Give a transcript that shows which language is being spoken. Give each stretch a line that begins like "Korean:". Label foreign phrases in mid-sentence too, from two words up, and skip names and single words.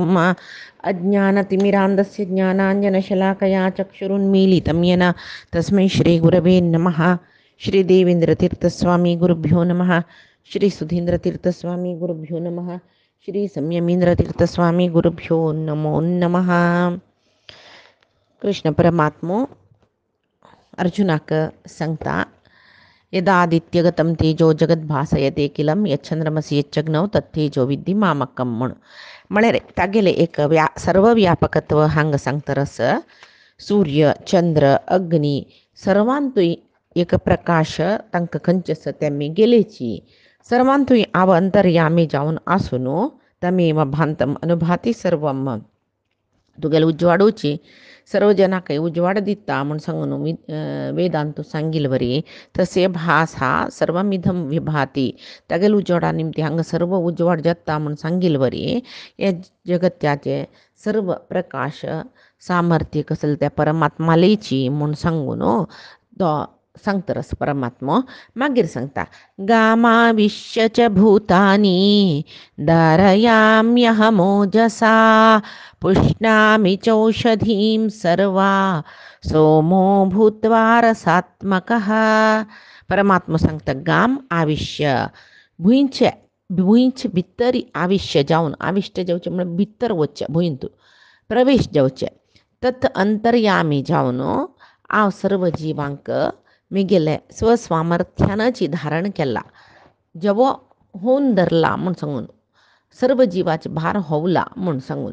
Sanskrit: अज्ञानतिमिरान्धस्य ज्ञानाञ्जनशलाकया चक्षुरुन्मीलितं येन तस्मै श्रीगुरवे नमः। श्रीदेवेन्द्रतीर्थस्वामी गुरुभ्यो नमः। श्री सुधींद्रतीर्थस्वामी गुरुभ्यो नमः। श्री संयमींद्रतीर्थस्वामी गुरुभ्यो नमो नमः.
Konkani: कृष्ण परमात्मो अर्जुनाक सांगता,
Sanskrit: यदादित्यगतं तेजो जगद्भासयते किलं यच्छंद्रमसि यच्चग्नौ तत्तेजो विद्धी मामकं म्हण.
Konkani: म्हळ्यार तागेले एक सर्वव्यापकत्व हांग सांगतरस. सूर्य चंद्र अग्नी सर्वांतूय एक प्रकाश तांकां खंयचेस तेमी गेलेची. सर्वांतूय आव अंतर्यामी जावन आसून
Sanskrit: तमेव भांतम अनुभाती सर्वम.
Konkani: तुगेले उजवाडोची सर्व जनांक उजवाड दिता म्हूण सांगून वेदांतू सांगिल वरी.
Sanskrit: तसे भास हा सर्वमिधम विभाती.
Konkani: तागेले उजवाडा निमती हांगा सर्व उजवाड जाता म्हूण सांगिल वरी. हे जगत्याचे सर्व प्रकाश सामर्थ्य कसले त्या परमात्मालेची म्हूण सांगून तो सांगतरस परमात्मो. मागीर सांगता,
Sanskrit: गामाविश्य च भूतानि धारयाम्यहमोजसा पुष्णामि चौषधीं सर्वा सोमो भूत्वा रसात्मकः.
Konkani: परमात्मा सांगता,
Sanskrit: गाम आविश्य
Konkani: भुंयचे भितरी आविश्य जावन, आविश्य जावचे म्हणजे भितर वचचे, भुंयतू प्रवेश जावचे. तत् अंतर्यामी जावन हांव सर्व जिवांक मिगेले स्वस्वामर्थ्यानची धारण केला, जवो होऊन धरला म्हूण सांगून, सर्व जिवाचे भार होवला म्हूण सांगून.